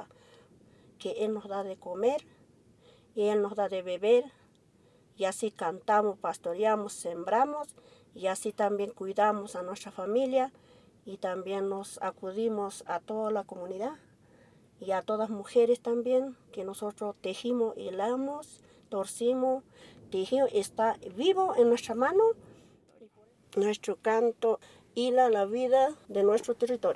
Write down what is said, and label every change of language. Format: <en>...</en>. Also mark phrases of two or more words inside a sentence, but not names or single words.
<es>que él nos da de comer y él nos da de beber y así cantamos, pastoreamos, sembramos y así también cuidamos a nuestra familia y también nos acudimos a toda la comunidad y a todas mujeres también que nosotros tejimos, hilamos, torcimos, tejimos, está vivo en nuestra mano. Nuestro canto hila la vida de nuestro territorio.</es>